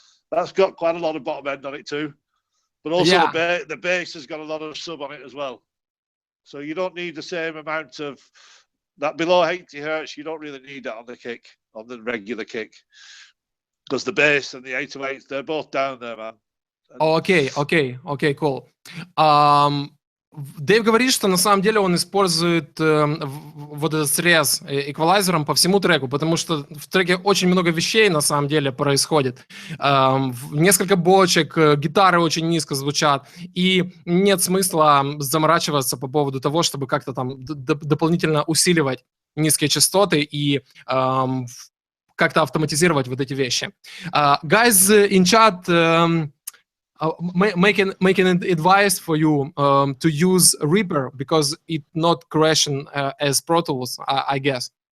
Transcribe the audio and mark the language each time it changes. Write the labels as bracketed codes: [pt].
[en] That's got quite a lot of bottom end on it too. But also the bass has got a lot of sub on it as well. So you don't need the same amount of that below 80 hertz. You don't really need that on the kick, on the regular kick, because the bass and the 808s, they're both down there, man. [ru] Окей, cool. Дэйв говорит, что на самом деле он использует вот этот срез эквалайзером по всему треку, потому что в треке очень много вещей на самом деле происходит. Несколько бочек, гитары очень низко звучат, и нет смысла заморачиваться по поводу того, чтобы как-то там дополнительно усиливать низкие частоты и как-то автоматизировать вот эти вещи. [en] Guys in chat making an advice for you to use Reaper because it not crashing as Pro Tools, I guess.